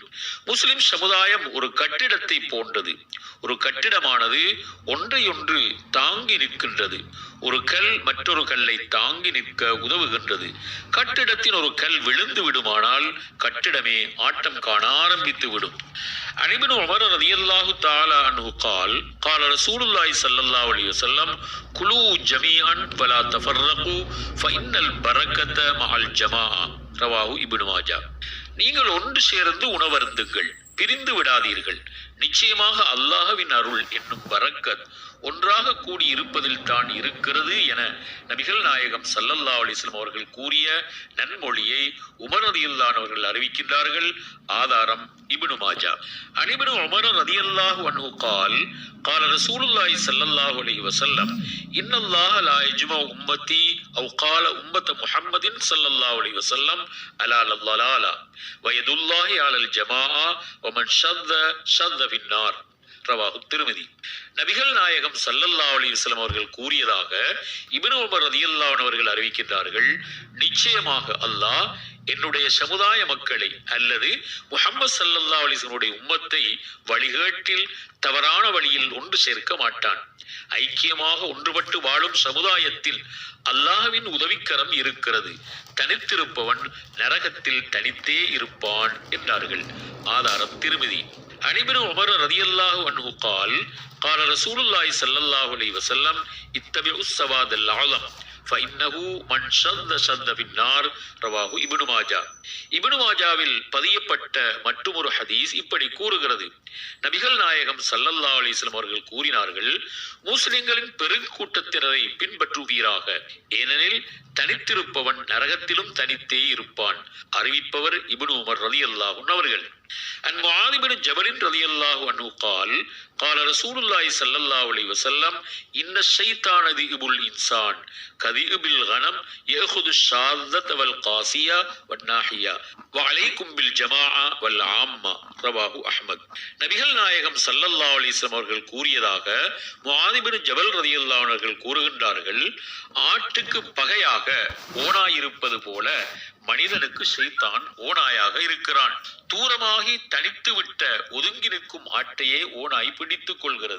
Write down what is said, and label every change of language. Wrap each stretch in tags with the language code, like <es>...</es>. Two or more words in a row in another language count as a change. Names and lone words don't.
<ta>முஸ்லிம் சமுதாயம் ஒரு கட்டிடத்தை போன்றது. ஒரு கட்டிடமானது ஒன்றையொன்று தாங்கி நிற்கின்றது. ஒரு கல் மற்றொரு கல்லை தாங்கி நிற்க உதவுகின்றது. கட்டிடத்தின் ஒரு கல் விழுந்து விடுமானால் கட்டிடமே ஆட்டம் காண ஆரம்பித்து விடும்.</ta> <ar>عن ابن عمر رضي الله تعالى عنه قال قال رسول الله صلى الله عليه وسلم كلوا جميعا ولا تفرقوا فإن البركة مع الجماعة. رواه ابن ماجه.</ar> <ta>நீங்கள் ஒன்று சேர்ந்து உணவருந்துங்கள், பிரிந்து விடாதீர்கள். நிச்சயமாக அல்லாஹ்வின் அருள் என்னும் பரக்கத் ஒன்றாக கூடி இருப்பதில் தான் இருக்கிறது என நபிகள் நாயகம்</ta> <ar>صلى الله عليه وسلم</ar> <ta>அவர்கள் கூறிய நன்மொழியை உமர் ரலியல்லாஹு அவர்கள் அறிவிக்கின்றார்கள். ஆதாரம் இப்னு மாஜா.</ta> <ar>عن ابن عمر رضي الله عنه قال قال رسول الله صلى الله عليه وسلم ان الله لا يجمع امتي او قال امه محمد صلى الله عليه وسلم على الضلاله ويد الله على الجماعه ومن شذ في النار. رواه الترمذي.</ar> <ta>நபிகள் நாயகம்</ta> <ar>صلى الله عليه وسلم</ar> <ta>அவர்கள் கூறியதாக இப்னு உமர்</ta> <ar>رضي الله عنه</ar> <ta>அவர்கள் அறிவிக்கின்றார்கள், நிச்சயமாக அல்லாஹ் என்னுடைய சமுதாய மக்களை அல்லது முஹம்மது</ta> <ar>صلى الله عليه وسلم</ar> <ta>உம்மத்தை வழிகேட்டில், தவறான வழியில் ஒன்று சேர்க்க மாட்டான். ஐக்கியமாக ஒன்றுபட்டு வாழும் சமுதாயத்தில் அல்லாஹ்வின் உதவிக்கரம் இருக்கிறது. தனித்திருப்பவன் நரகத்தில் தனித்தே இருப்பான் என்றார்கள். ஆதாரம் திர்மிதி.</ta> <ar>عن ابن عمر رضي الله عنه قال قال رسول الله صلى الله عليه وسلم اتبعوا السواد العظم فإنه من شذ في النار. رواه ابن ماجه.</ar> <ta>இப்னு மாஜாவில் பதியப்பட்ட மற்றொரு ஹதீஸ் இப்படி கூறுகிறது, நபிகள் நாயகம்</ta> <ar>صلى الله عليه وسلم</ar> <ta>அவர்கள் கூறினார்கள், முஸ்லிம்களின் பெருங்கூட்டத்தினரை பின்பற்றுவீராக, ஏனெனில் தனித்திருப்பவன் நரகத்திலும் தனித்தே இருப்பான். அறிவிப்பவர் இப்னு உமர்</ta> <ar>رضي الله عنه</ar> <ta>அவர்கள்.</ta> <ar>عن معاذ بن جبل رضي الله عنه قال قال رسول الله صلى الله عليه وسلم إن الشيطان ذئب الإنسان كذئب الغنم يأخذ الشاذة والقاسية والناحية وعليكم بالجماعة والعامة. رواه أحمد.</ar> <ta>நபிகள் நாயகம்</ta> <ar>صلى الله عليه وسلم</ar> <ta>அவர்கள் கூறியதாக முஆத் பின் ஜபல்</ta> <ar>رضي الله عنه</ar> <ta>அவர்கள் கூறுகின்றார்கள், ஆட்டுக்கு பகையாக ஓனாயிருப்பது போல மனிதனுக்கு ஷைத்தான் ஓநாயாக இருக்கிறான். தூரமாகி தனித்து விட்ட ஒதுங்கி நிற்கும் ஆட்டையே ஓநாய் பிடித்துக் கொள்கிறது.</ta>